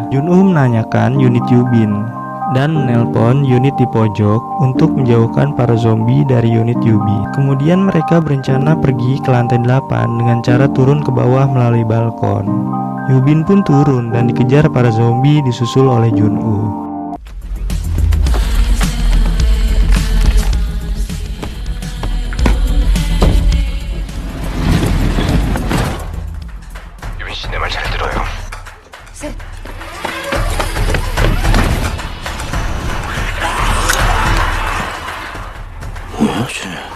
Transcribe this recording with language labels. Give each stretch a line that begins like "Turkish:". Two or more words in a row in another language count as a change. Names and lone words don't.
Indonesian: Jun-woo menanyakan unit Yubin dan menelpon unit di pojok untuk menjauhkan para zombie dari unit Yubin. Kemudian mereka berencana pergi ke lantai 8 dengan cara turun ke bawah melalui balkon. Yubin pun turun dan dikejar para zombie disusul oleh Jun-woo.
Korean: 유빈 씨, 내 말 잘 들어요. 뭐야, 쟤?